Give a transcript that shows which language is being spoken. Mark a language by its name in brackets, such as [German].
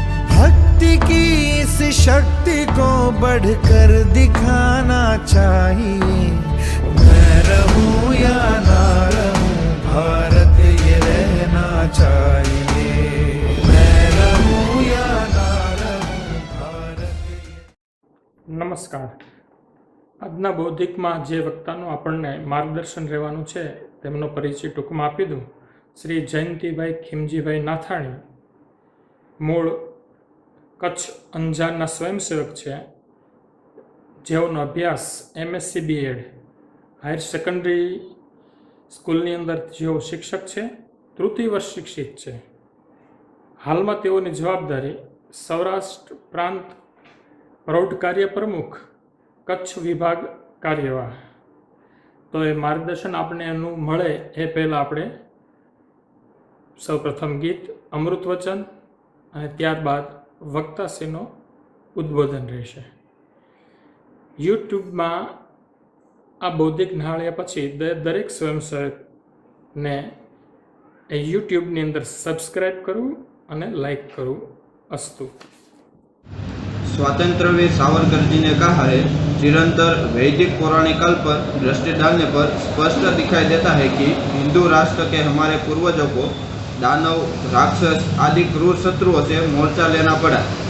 [Hindi] भक्ति की इस शक्ति को बढ़कर दिखाना चाहिए, मैं रहूं या ना रहूं भारत ये रहना चाहिए, मैं रहूं या ना रहूं भारत। नमस्कार। [Gujarati] આજના બૌદ્ધિકમાં જે વક્તાનું આપણને માર્ગદર્શન રહેવાનું છે તેમનો પરિચય ટૂંકમાં આપી દઉં. શ્રી જયંતિભાઈ ખીમજીભાઈ નાથાણી, મૂળ કચ્છ અંજારના સ્વયંસેવક છે, જેઓનો અભ્યાસ MSc BEd હાયર સેકન્ડરી સ્કૂલની અંદર જેઓ શિક્ષક છે, તૃતીય વર્ષ શિક્ષિત છે. હાલમાં તેઓની જવાબદારી સૌરાષ્ટ્ર પ્રાંત પ્રૌઢ કાર્ય પ્રમુખ કચ્છ વિભાગ કાર્યવાહ. તો એ માર્ગદર્શન આપણે એનું મળે એ પહેલાં આપણે સૌપ્રથમ ગીત અમૃત વચન અને ત્યારબાદ વક્તાશ્રીનો ઉદ્બોધન રહેશે. યુટ્યુબમાં આ બૌદ્ધિક નિહાળ્યા પછી દરેક સ્વયંસેવકને એ યુટ્યુબની અંદર સબસ્ક્રાઈબ કરવું અને લાઈક કરવું. અસ્તુ. [Hindi] स्वतंत्र वीर सावरकर जी ने कहा है, चिरंतर वैदिक पौराणिक काल पर दृष्टि डालने पर स्पष्ट दिखाई देता है कि हिंदू राष्ट्र के हमारे पूर्वजों को दानव, राक्षस आदि क्रूर शत्रुओं से मोर्चा लेना पड़ा।